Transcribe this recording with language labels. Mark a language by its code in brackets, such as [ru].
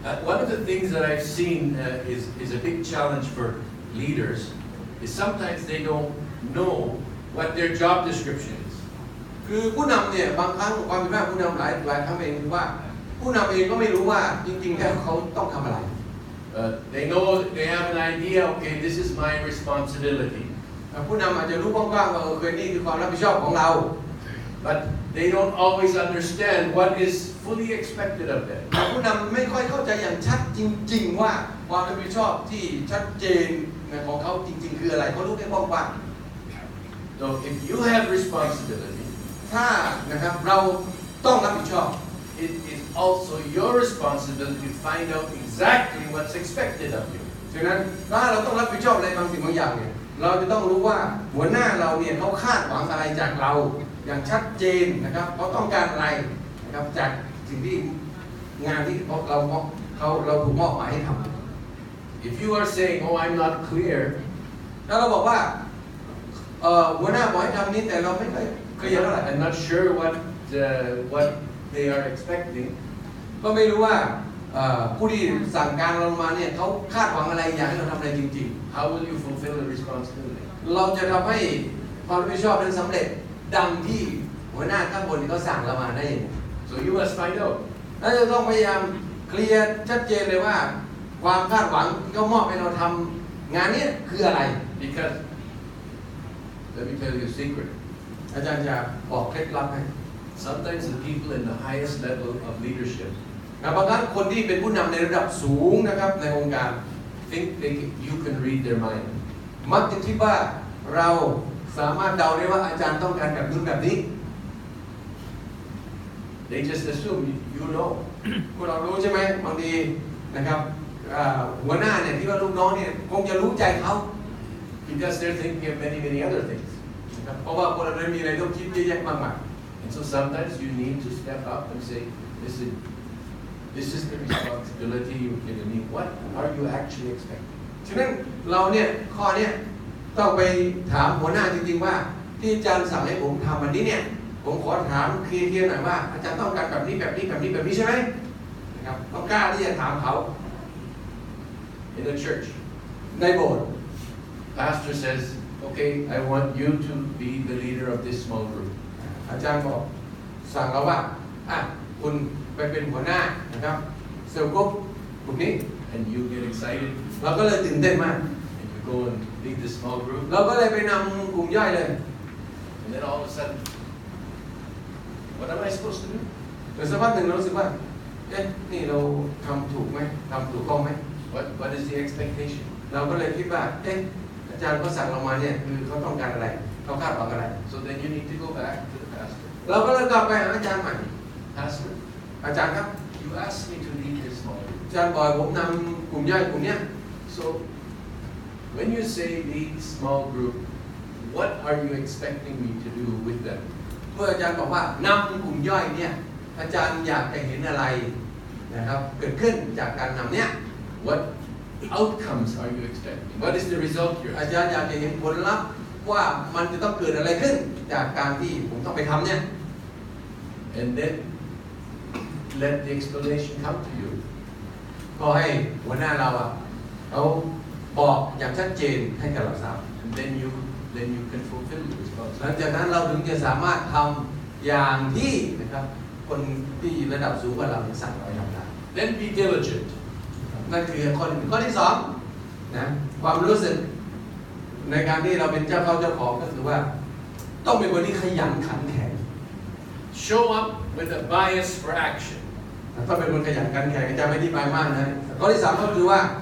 [en] One of the things that I've seen is a big challenge for leaders is sometimes they don't know what their job description is. [th] คือผู้นำเนี่ยบางครั้งความผิดพลาดผู้นำหลายครั้งเองคือว่าผู้นำเองก็ไม่รู้ว่าจริงๆแล้วเขาต้องทำอะไร [en] They know they have an idea. Okay, this is my responsibility. [th] ผู้นำอาจจะรู้กว้างๆว่านี่คือความรับผิดชอบของเรา [en] But they don't always understand what is fully expected of them. [th] ผู้นำไม่ค่อยเข้าใจอย่างชัดจริงๆว่าความรับผิดชอบที่ชัดเจนของเขาจริงๆคืออะไรเขารู้แค่กว้างๆ [en] So if you have responsibility, [th] ถ้านะครับเราต้องรับผิดชอบ [en] it is also your responsibility to find out exactly what's expected of you. [th] ฉะนั้นถ้าเราต้องรับผิดชอบอะไรบางสิ่งบางอย่างเนี่ยเราจะต้องรู้ว่าหัวหน้าเราเนี่ยเขาคาดหวังอะไรจากเราอย่างชัดเจนนะครับเขาต้องการอะไรนะครับจากสิ่งที่งานที่เราถูกมอบหมายให้ทำ [en] If you are saying, "Oh, I'm not clear," [th] ถ้าเราบอกว่าหัวหน้าบอกให้ทำนี้แต่เราไม่เคยเคลียร์เท่าไหร่ [en] I'm not sure what they are expecting. [th] ก็ไม่รู้ว่าผู้ที่สั่งการเรามาเนี่ยเขาคาดหวังอะไรอยากให้เราทำอะไรจริง [en] How will you fulfill the responsibility? [th] ๆเราจะทำให้ความรับผิดชอบนั้นสำเร็จดังที่หัวหน้าข้างบนเขาสั่งเรามาได้ยังไง [en] So you must find out. [th] เราจะต้องพยายามเคลียร์ชัดเจนเลยว่าความคาดหวังที่เขามอบให้เราทำงานนี้คืออะไร [en] Because let me tell you a secret. [th] อาจารย์จะบอกเคล็ดลับให้ [en] Sometimes the people in the highest level of leadership [th] บางครั้งคนที่เป็นผู้นำในระดับสูงนะครับในองค์การ [en] think you can read their mind. [th] มักจะคิดว่าเราสามารถเดาได้ว่าอาจารย์ต้องการแบบนู้นแบบนี้ [en] They just assume you know. [th] พวกเรารู้ใช่ไหมบางทีนะครับหัวหน้าเนี่ยที่ว่าลูกน้องเนี่ยคงจะรู้ใจเขา [en] Because they're thinking of many other things. [th] นะครับเพราะว่าคนเรามีอะไรต้องคิดเยอะแยะมากมาย [en] And so sometimes you need to step up and say, listen, this is the responsibility you've given me. What are you actually expecting? [th] ฉะนั้นเราเนี่ยข้อเนี้ยต้องไปถามหัวหน้าจริงๆว่าที่อาจารย์สั่งให้ผมทำวันนี้เนี่ยผมขอถามเคลียร์ๆหน่อยว่าอาจารย์ต้องการแบบนี้แบบนี้แบบนี้แบบนี้ใช่ไหมนะครับต้องกล้าที่จะถามเขา [en] In the church, [th] ในโบสถ์ [en] pastor says, okay, I want you to be the leader of this small group. [th] อาจารย์บอกสั่งเราว่าคุณไปเป็นหัวหน้านะครับเซลล์กลุ่มนี้ [en] And you get excited [th] เราก็เลยตื่นเต้นมาก [en] and you go and lead the small group. [th] เราก็เลยไปนำกลุ่มย่อยเลย [en] And then all of a sudden, what am I supposed to do? [th] แต่สักพักหนึ่งเรารู้สึกว่านี่เราทำถูกไหมทำถูกต้องไหม [en] What is the expectation? [th] เราก็เลยคิดว่าอาจารย์เขาสั่งเรามาเนี่ยคือเขาต้องการอะไรเขาคาดหวังอะไร [en] So then you need to go back to the pastor. [th] เราก็เลยกลับไปหาอาจารย์ใหม่ [en] Pastor, [th] อาจารย์ครับ [en] you asked me to lead this small group. [th] อาจารย์บอกผมนำกลุ่มย่อยกลุ่มเนี้ย [en] So when you say lead small group, what are you expecting me to do with them? [th] เมื่ออาจารย์บอกว่านำกลุ่มย่อยเนี่ยอาจารย์อยากจะเห็นอะไรนะครับเกิดขึ้นจากการนำเนี่ย [en] What outcomes are you expecting? What is the result you're [th] อา [en] expecting? [th] จารย์อยากจะเห็นผลลัพธ์ว่ามันจะต้องเกิดอะไรขึ้นจากการที่ผมต้องไปทำเนี่ย [en] And then let the explanation come to you. [th] ก็ให้หัวหน้าเราเขาบอกอย่างชัดเจนให้กับเราทราบ [en] And then you can fulfill the [th] หลัง [en] responsibility. [th] จากนั้นเราถึงจะสามารถทำอย่างที่นะครับคนที่ระดับสูงกว่าเราสั่งเราทำได้ [en] Then be diligent. [th] นั่นคือข้อที่สองนะความรู้สึกในการที่เราเป็นเจ้าเข้าเจ้าของก็คือว่าต้องเป็นคนที่ขยันขันแข็ง [en] Show up with a bias for action. [th] ต้องเป็นคนขยันขันแข็งจะไม่อธิบายมากนะข้อที่สามก็คือว่า